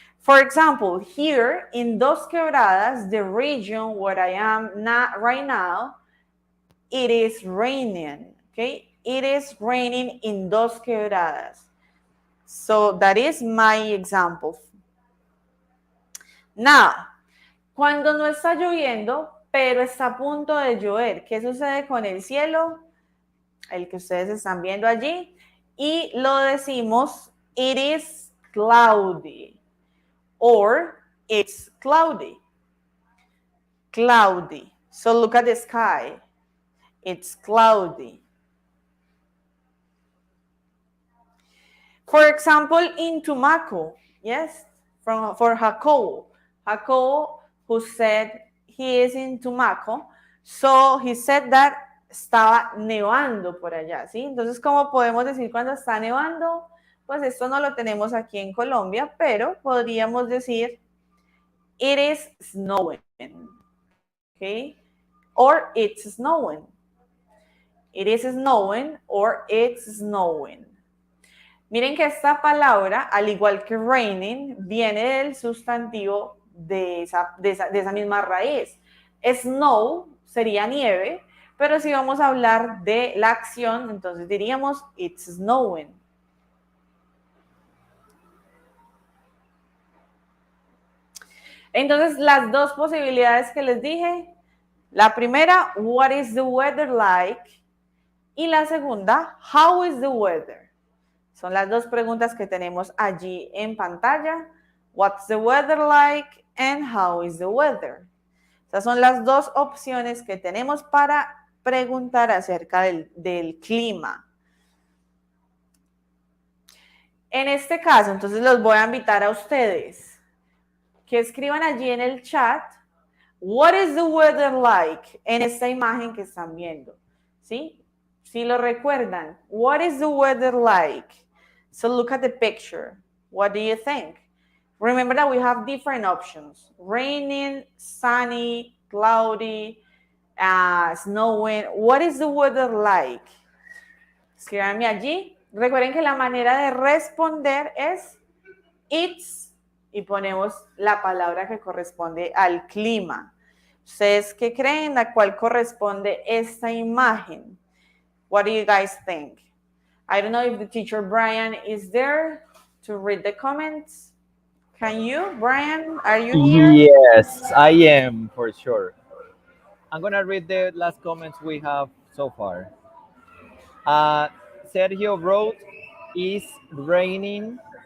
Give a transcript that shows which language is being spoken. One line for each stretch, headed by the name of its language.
English: For example, here in Dos Quebradas, the region where I am not right now, it is raining. Okay, it is raining in Dos Quebradas. So that is my example.
Spanish: Now, cuando no está lloviendo, pero está a punto de llover, ¿qué sucede con el cielo? El que ustedes están viendo allí. Y lo decimos,
English: it is cloudy. Or it's cloudy. Cloudy. So look at the sky. It's cloudy. For example, in Tumaco, yes, for Jacobo. Jacobo, who said he is in Tumaco, so he said that
Spanish: estaba nevando por allá, ¿sí? Entonces, ¿cómo podemos decir cuando está nevando? Pues esto no lo tenemos aquí en Colombia, pero podríamos decir,
English: it is snowing, okay? Or it's snowing. It is snowing or it's snowing.
Spanish: Miren que esta palabra, al igual que raining, viene del sustantivo de esa misma raíz. Snow sería nieve, pero si vamos a hablar de la acción, entonces diríamos
English: it's snowing.
Spanish: Entonces, las dos posibilidades que les dije, la primera,
English: what is the weather like?
Spanish: Y la segunda,
English: how is the weather?
Spanish: Son las dos preguntas que tenemos allí en pantalla.
English: What's the weather like and how is the weather?
Spanish: Esas son las dos opciones que tenemos para preguntar acerca del clima. En este caso, entonces los voy a invitar a ustedes que escriban allí en el chat,
English: what is the weather like?
Spanish: En esta imagen que están viendo, ¿sí? Si lo recuerdan,
English: what is the weather like? So look at the picture. What do you think? Remember that we have different options. Raining, sunny, cloudy, snowing. What is the weather like?
Spanish: Escríbanme allí. Recuerden que la manera de responder es it's y ponemos la palabra que corresponde al clima. ¿Ustedes qué creen a cuál corresponde esta imagen?
English: What do you guys think? I don't know if the teacher Brian is there to read the comments. Can you, Brian? Are you here? Yes, I am for sure. I'm going to read the last comments we have so far. Sergio wrote, it's raining.